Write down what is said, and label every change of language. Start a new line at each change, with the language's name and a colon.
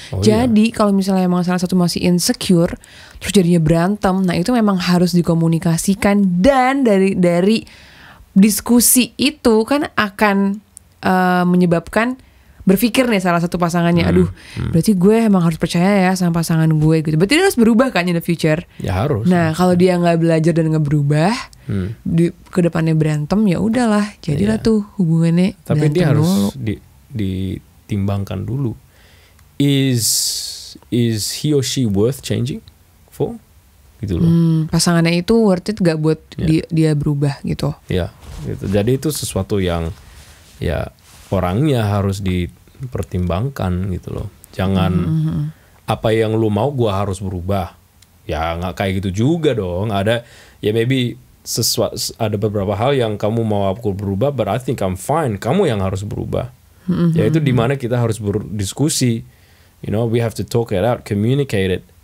Indonesian: Jadi kalau misalnya emang salah satu masih insecure, terus jadinya berantem, nah itu memang harus dikomunikasikan, dan dari diskusi itu kan akan menyebabkan berpikir nih salah satu pasangannya, aduh, berarti gue emang harus percaya ya sama pasangan gue gitu. Berarti dia harus berubah kan
English: in the future.
Indonesian: Ya harus. Nah kalau dia nggak belajar dan nggak berubah, ke depannya berantem, ya udahlah, jadilah tuh hubungannya. Tapi dia harus ditimbangkan dulu.
English: Is he or she worth changing for?
Indonesian: Gitu loh. Pasangannya itu worth it gak buat dia berubah gitu. Ya, gitu. Jadi itu sesuatu yang ya orangnya harus dipertimbangkan gitu loh. Jangan apa yang lu mau gua harus berubah. Ya nggak kayak gitu juga dong. Ada ya maybe ada beberapa hal yang kamu mau aku berubah,
English: but I think I'm fine.
Indonesian: Kamu yang harus berubah. Ya itu dimana kita harus berdiskusi.
English: You know, we have to talk it out, communicate it.